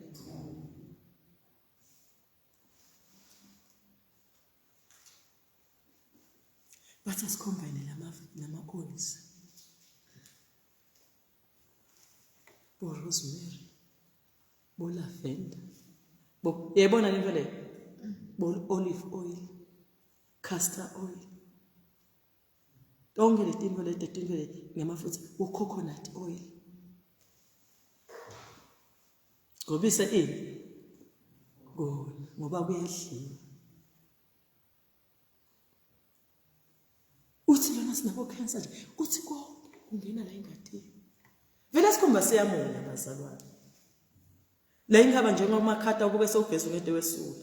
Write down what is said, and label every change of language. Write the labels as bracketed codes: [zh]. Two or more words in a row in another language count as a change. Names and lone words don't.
[ss] Bathi asicombine lama oils. Bo rosemary. Bo lavender. Bo yebona le nto le. [en] Bo olive oil. Castor oil. [ss] Tonke letinto ngamafutha [en] coconut oil. [ss] Ngobise ngoba kuyadliwa. Uthi lona sinabo cancer nje, uthi kungena la engathini. Vele sikhomba siyamona bazalwane. La ingaba njengomakhata kube sewugeza ngede wesulu.